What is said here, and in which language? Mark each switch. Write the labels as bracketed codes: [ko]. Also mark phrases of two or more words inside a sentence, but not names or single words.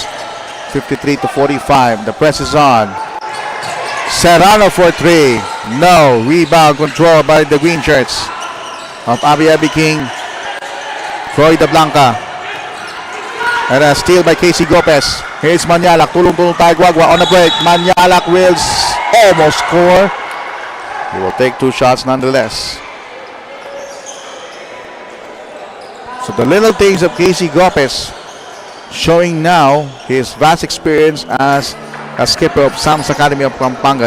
[en] 53 to 45. The press is on. Serrano for 3. No. Rebound control by the green shirts of ABE ABE King Floridablanca. And a steal by Casey Gopez. Here's Manyalak. [tl] Tulong-tulong tayo [en] Guagua on the break. Manyalak will almost score. He will take 2 shots nonetheless. So the little things of Casey Gopez showing now his vast experience as a skipper of Sam's Academy of Pampanga.